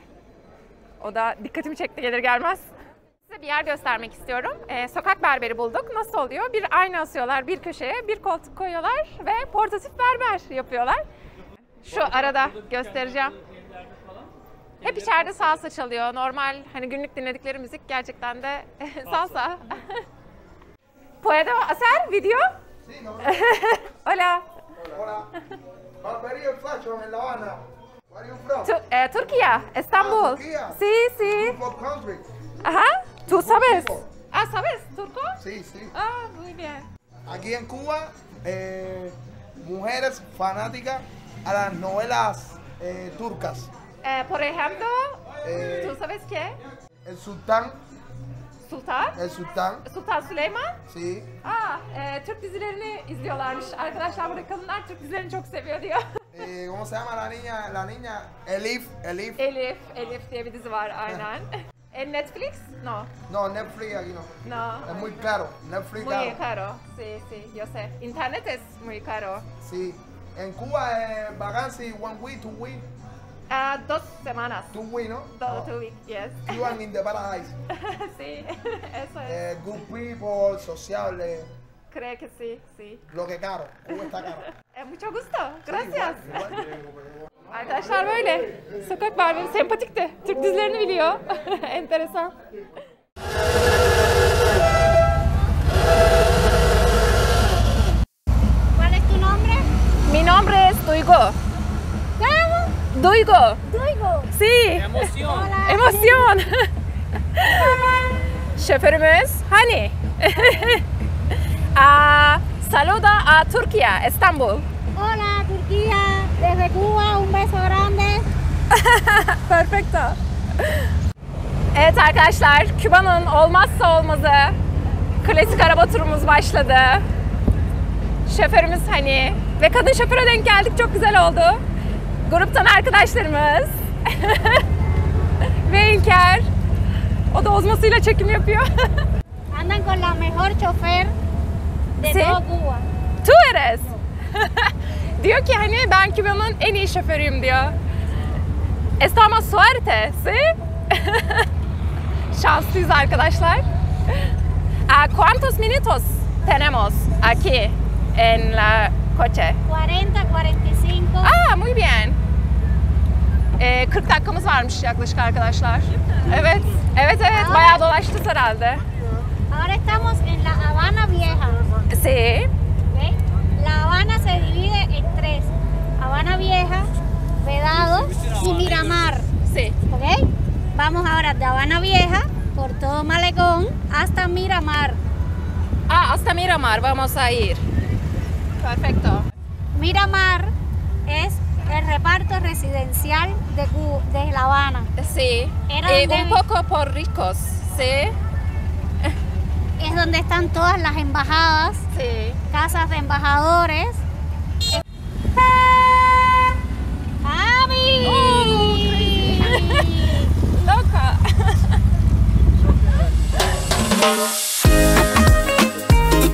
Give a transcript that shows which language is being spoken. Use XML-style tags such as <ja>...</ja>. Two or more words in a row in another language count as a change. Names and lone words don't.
<tr>O da dikkatimi çekti gelir gelmez. Size bir yer göstermek istiyorum. Sokak berberi bulduk. Nasıl oluyor? Bir ayna asıyorlar bir köşeye, bir koltuk koyuyorlar ve portatif berber yapıyorlar. Şu arada göstereceğim. Hep içeride salsa çalıyor. Normal hani günlük dinledikleri müzik gerçekten de salsa.</tr> <es>¿Puedo hacer video? Sí, no. Hola. Hola. Barbería Fashion en La Habana.</es> <en>Where are you from?</en> <es>Turquía, Estambul. Turquía. Sí, sí.</es> <en>What country?</en> <es>Ajá. ¿Tú sabes? Turco. Ah, ¿sabes turco? Sí, sí. Ah, muy bien. Aquí en Cuba, mujeres fanáticas a las novelas turcas. Por ejemplo, ¿tú sabes qué? El Sultán. Sultan? El Sultán. Sultan Süleyman? Sí.</es> <tr>Türk dizilerini izliyorlarmış. Arkadaşlar burada kadınlar Türk dizilerini çok seviyor diyor.</tr> <es>¿Cómo se llama la niña? La niña Elif. Elif.</es> <tr>Elif diye bir dizi var aynen.</tr> <es>Netflix? No. No, Netflix aquí no. No. Es muy caro. Netflix Muy caro. Sí, sí, yo sé. Internet es muy caro. Sí. En Cuba,</es> <en>vacancy, 1 week, 2 weeks.</en> <es>2 semanas.</es> <en>2 weeks, ¿no? 2 weeks, yes. Cuban in the paradise.</en> <es>Sí, eso es.</es> <en>Good people, sociable.</en> <es>Creo que sí, sí. Lo que caro. Cuba está caro. Mucho gusto. Gracias. Igual.</es> <tr>Arkadaşlar böyle. Sokak berberi sempatikti. Türk dizilerini biliyor. Enteresan.</tr> <es>¿Cuál es tu nombre? Mi nombre es Duygu. ¿Cómo? Duygu. Duygu. Sí. Hola. Emoción.</es> <tr>Şoförümüz hani?</tr> <es>Saluda a Turquía, Estambul. Hola, Turquía. Desde Cuba, un beso grande. Perfecto.</es> <tr>Evet arkadaşlar, Küba'nın olmazsa olmazı klasik araba turumuz başladı. Şoförümüz hani ve kadın şoföre denk geldik, çok güzel oldu. Gruptan arkadaşlarımız ve İlker. O da ozmasıyla çekim yapıyor.</tr> <es>Andan con la mejor chofer de Sí. todo Cuba. Tu eres.</es> <tr>Diyor ki hani ben Küba'nın en iyi şoförüyüm diyor.</tr> <es>Estamos suerte, ¿sí?</es> <tr>Şanslıyız arkadaşlar.</tr> <es>¿Cuántos minutos tenemos aquí en la coche? 40, 45. Muy bien.</es> <tr>40 dakikamız varmış yaklaşık arkadaşlar. Evet, evet, bayağı dolaştık herhalde.</tr> <es>Ahora estamos en la Habana Vieja. Sí. ¿Ok? La Habana se divide en 3. Habana Vieja, Vedado y Miramar. Sí. ¿Ok? Vamos ahora de Habana Vieja por todo Malecón hasta Miramar. Hasta Miramar vamos a ir. Perfecto. Miramar es el reparto residencial de La Habana. Sí. Era Y donde- un poco por ricos, sí. Es donde están todas las embajadas, Sí. casas de embajadores.</es> <tr>¡Abi!</tr> <es>Loca.</es>